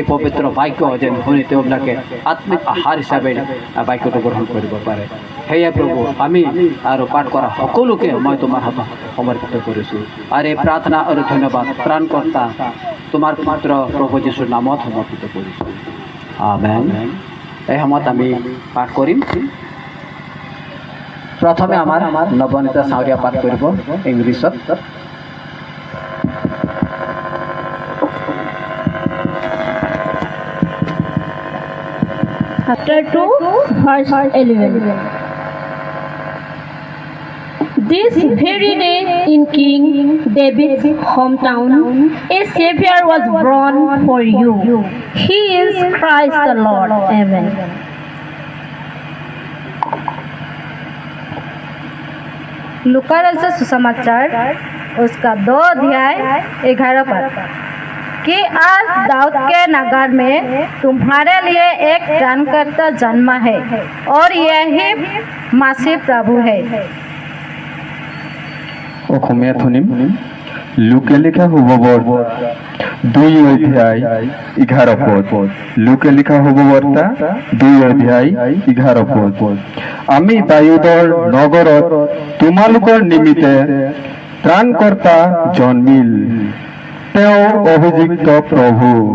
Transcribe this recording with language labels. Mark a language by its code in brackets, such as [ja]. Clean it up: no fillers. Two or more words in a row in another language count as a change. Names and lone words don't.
[as] পবিত্ৰ বাক্য যেন শুনি তেওঁবিলাকে আত্মিক আহাৰ হিচাপে বাক্যটো গ্ৰহণ কৰিব পাৰে সেয়ে প্ৰভু আমি আৰু পাঠ কৰা সকলোকে মই তোমাৰ হাতত সমৰ্পিত কৰিছোঁ আৰু এই প্ৰাৰ্থনা আৰু ধন্যবাদ ত্ৰাণকৰ্তা তোমাৰ পুত্ৰ প্ৰভু যীশুৰ নামত সমৰ্পিত কৰিছোঁ আমেন এই সময়ত আমি পাঠ কৰিম প্ৰথমে আমাৰ নৱনীতা চাউৰীয়া পাঠ কৰিব ইংলিছত [en] Chapter 2, verse 11. This very day in King David's hometown, a Savior was born for you. He is Christ the Lord. Amen. [hi] लूका रचित सुसमाचार उसका 2 अध्याय 11 पद कि आज दाऊद के नगर में तुम्हारे लिए एक त्राणकर्ता जन्मा है और यही मसीह प्रभु है [as] অসমীয়া শুনিম লোকে লিখা শুভবৰ 2 অধ্যায় 11 পদ লোকে লিখা শুভবাৰ্তা 2 অধ্যায় 11 পদ আমি দাউদৰ নগৰত তোমালোকৰ নিমিত্তে ত্ৰাণকৰ্তা জন্মিল তেওঁ অভিযুক্ত প্ৰভু।